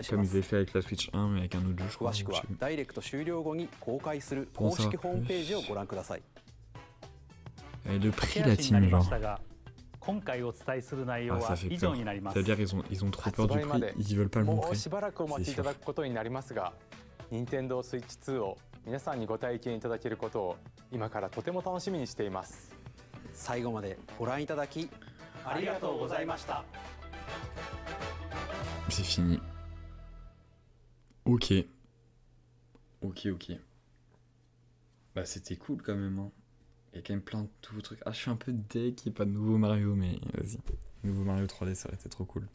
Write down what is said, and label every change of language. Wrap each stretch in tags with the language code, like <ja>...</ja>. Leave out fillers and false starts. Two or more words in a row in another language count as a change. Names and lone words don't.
<fr>Comme ils avaient fait avec la Switch 1, mais avec un autre jeu, je crois. Pour en savoir plus. Et le prix, la team, genre... Ah, ça fait peur. C'est-à-dire ils ont trop peur du prix, ils veulent pas le montrer. C'est sûr.</fr> <ja>任天堂 Switch 2を皆さんにご体験いただけることを今からとても楽しみにしています。最後までご覧いただきありがとうございました。</ja> <fr>C'est fini. Ok. Bah c'était cool quand même. Hein. Il y a quand même plein de nouveaux trucs. Ah, je suis un peu deg qu'il n'y ait pas de nouveau Mario, mais vas-y. Nouveau Mario 3D, ça aurait été trop cool.</fr>